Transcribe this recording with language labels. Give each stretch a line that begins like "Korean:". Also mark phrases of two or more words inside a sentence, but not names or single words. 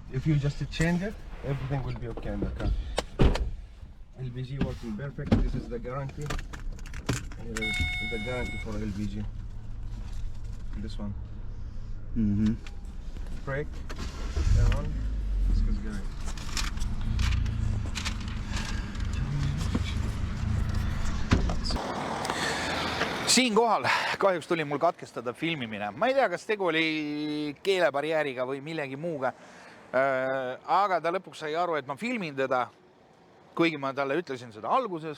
English: If you just change it, everything will be okay in the car. LPG working perfect. This is the guarantee. Here is the guarantee for LPG. This one. Mm-hmm. Brake. Turn on. This is guarantee.
Estonian: Siinkohal kahjuks tuli mul katkestada filmimine. Ma ei tea, kas tegu oli keelebarjääriga või millegi muuga. Aga ta lõpuks sai aru, et ma filmin teda, kuigi ma talle ütlesin seda alguses.